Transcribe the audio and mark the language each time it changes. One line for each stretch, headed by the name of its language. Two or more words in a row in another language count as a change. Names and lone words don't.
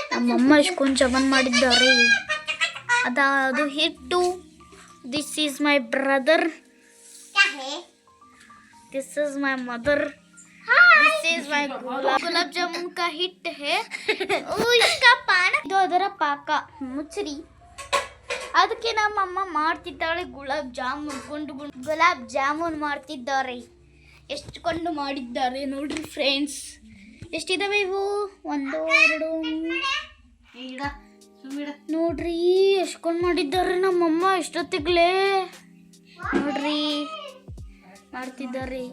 Kannada: ನಮ್ಮಮ್ಮ ಇಷ್ಟೊಂದು ಜಮನ್ ಮಾಡಿದ್ದಾರೆ. ಅದು ಹಿಟ್ಟು.
English: this is my brother, this is my mother, this is my
Hindi: गुलाब जामुन का हिट है. इसका पान
Kannada: ಇದು ಅದರ ಪಾಕ ಮುಚ್ಚರಿ. ಅದಕ್ಕೆ ನಮ್ಮಮ್ಮ ಮಾಡ್ತಿದ್ದಾಳೆ ಗುಲಾಬ್ ಜಾಮೂನ್ ಮಾಡ್ತಿದ್ದಾರೆ. ಎಷ್ಟುಕೊಂಡು ಮಾಡಿದ್ದಾರೆ ನೋಡ್ರಿ ಫ್ರೆಂಡ್ಸ್. ಎಷ್ಟಿದಾವೆ ಇವು? 1 2 ನೋಡ್ರಿ ಎಷ್ಟುಕೊಂಡು ಮಾಡಿದ್ದಾರೆ ನಮ್ಮಮ್ಮ ಎಷ್ಟೊತ್ತಿಗ್ಲೇ ನೋಡ್ರಿ ಮಾಡ್ತಿದ್ದಾರೆ.